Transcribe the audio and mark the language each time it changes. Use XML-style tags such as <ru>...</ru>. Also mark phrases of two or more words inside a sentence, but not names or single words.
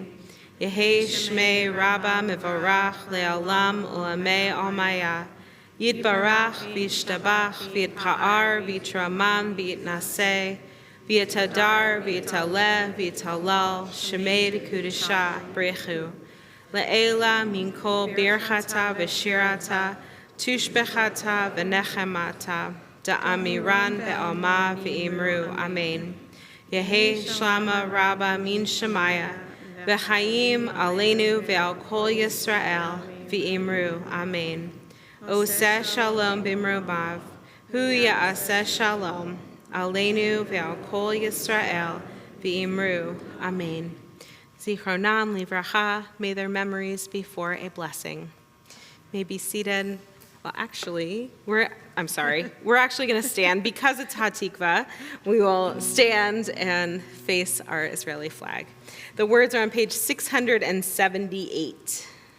<arc>יהא שמה רבא מברך לעלם ולעלמי עלמיא יתברך וישתבח ויתפאר ויתרומם ויתנשא ויתהדר ויתעלה ויתהלל שמה דקודשא בריך הוא. לעלא מן כל ברכתא ושירתא תשבחתא ונחמתא דאמירן בעלמא ואמרו אמן. יהא שלמא רבא מן שמיא, וחיים עלינו ועל כל ישראל ואמרו אמן.</arc> <he>עושה שלום במרומיו הוא יעשה שלום עלינו ועל כל ישראל ואמרו אמן. זכרונן לברכה,</he> <en>may their memories be for a blessing. May be seated. Well, actually, we're actually going to stand because it's Hatikva. We will stand and face our Israeli flag. The words are on page 678.</en>